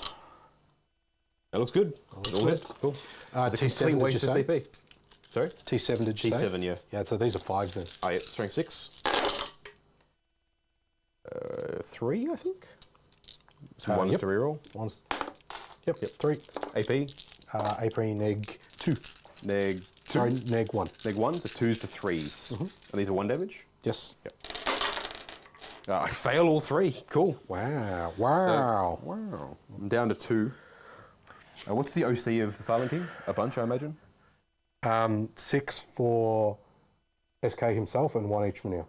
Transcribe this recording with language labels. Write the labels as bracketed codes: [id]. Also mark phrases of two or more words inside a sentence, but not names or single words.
[en] That looks good. Looks All good. hit. Cool. T7 Clean did waste you of say? CP. Sorry? T7 did you say? T7, yeah. Yeah, so these are 5s then. Oh, yeah, strength 6. 3, I think. Some 1s yep. to reroll. 1s. Yep, 3. AP. AP neg 2. Neg 2. Sorry, neg 1. Neg 1, so 2s to 3s. And these are 1 damage? Yes. Yep. I fail all 3. Cool. Wow. Wow. I'm down to 2. What's the OC of the Silent King? A bunch, I imagine? 6 for SK himself and 1 each Minia.